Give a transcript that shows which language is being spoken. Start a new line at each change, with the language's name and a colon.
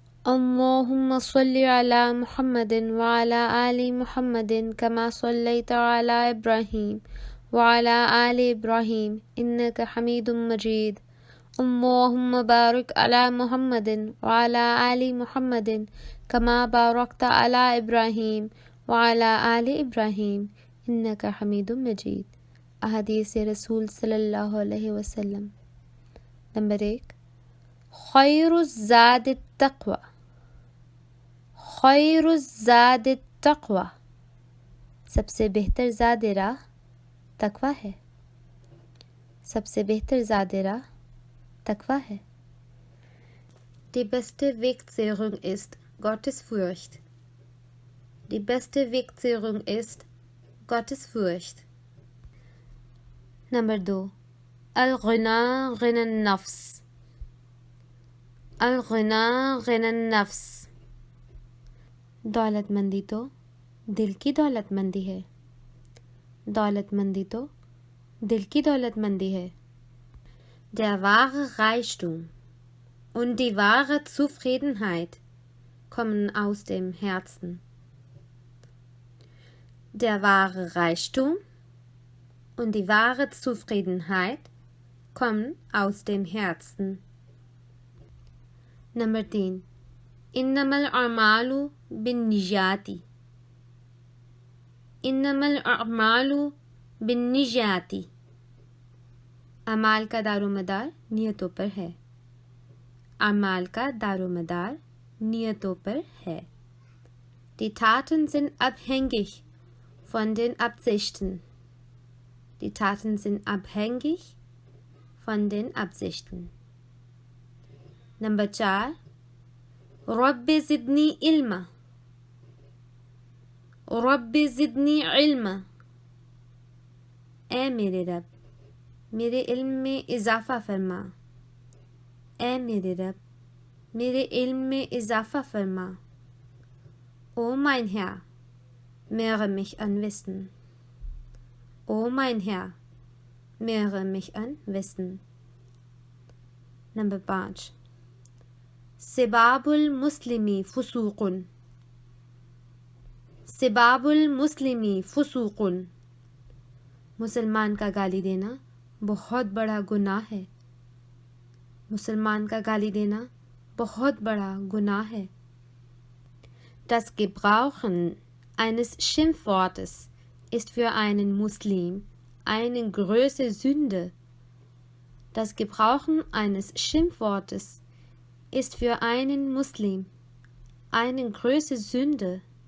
Arabic: اللهم صل على محمد وعلى آل محمد كما صليت على إبراهيم وعلى آل إبراهيم إنك حميد مجيد. اللهم بارك على محمد وعلى آل محمد كما باركت على إبراهيم وعلى آل إبراهيم إنك حميد مجيد.
Urdu: احادیث رسول صلی اللہ علیہ وسلم. نمبر 1،
Arabic: خیر الزاد التقوی. خیر الزاد التقوی،
Urdu: سب سے بہتر زاد راہ تقوی ہے. سب سے بہتر زاد راہ تقوی ہے.
German: Die beste Wegzehrung ist Gottesfurcht. Die beste Wegzehrung ist Gottesfurcht.
Arabic: نمبر 2، الغنا غنى النفس. الغنا غنى النفس،
Urdu: دولت مندی تو دل کی دولت مندی ہے. دولت مندی تو دل کی دولت مندی ہے.
German: Der wahre Reichtum und die wahre Zufriedenheit kommen aus dem Herzen. Der wahre Reichtum und die wahre Zufriedenheit kommen aus dem Herzen.
Arabic: Nummer 3، إنما الأعمال بالنيات. إنما الأعمال بالنيات،
Urdu: اعمال کا دار و مدار نیتوں پر ہے. اعمال کا دار و مدار نیتوں پر ہے.
German: Die Taten sind abhängig von den Absichten. Die Taten sind abhängig von den Absichten.
Arabic: Number 4، رب زدنی علما. رب زدنی علما،
Urdu: اے میرے رب میرے علم میں اضافہ فرما. اے میرے رب میرے علم میں اضافہ فرما.
German: O mein Herr, mehre mich an Wissen. O mein Herr, mehre mich an Wissen.
Arabic: Number 5، سباب المسلمی فسوق. سباب المسلمی فسوق،
Urdu: مسلمان کا گالی دینا بہت بڑا گناہ ہے. مسلمان کا گالی دینا بہت بڑا گناہ ہے.
German: Das Gebrauchen eines Schimpfwortes ist für einen Muslim eine große Sünde. Das Gebrauchen eines Schimpfwortes ist für einen Muslim eine große Sünde.